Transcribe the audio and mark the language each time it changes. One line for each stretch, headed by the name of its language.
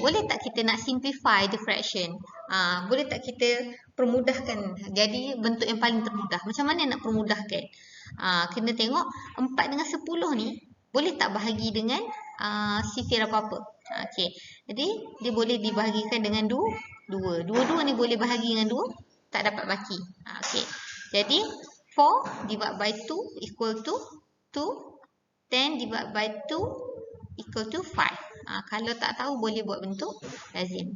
Malay: Boleh tak kita nak
English: simplify the fraction?
Malay: Boleh tak kita permudahkan jadi bentuk yang paling termudah? Macam mana nak permudahkan? Kena tengok 4 dengan 10 ni. Boleh tak bahagi dengan sifir apa-apa? Okey. Jadi, dia boleh dibahagikan dengan 2. 2 ni boleh bahagi dengan 2. Tak dapat baki. Okey.
English: Jadi, 4 divided by 2 equal to 2. 10 divided by 2 equal to 5.
Malay: Kalau tak tahu boleh buat bentuk lazim.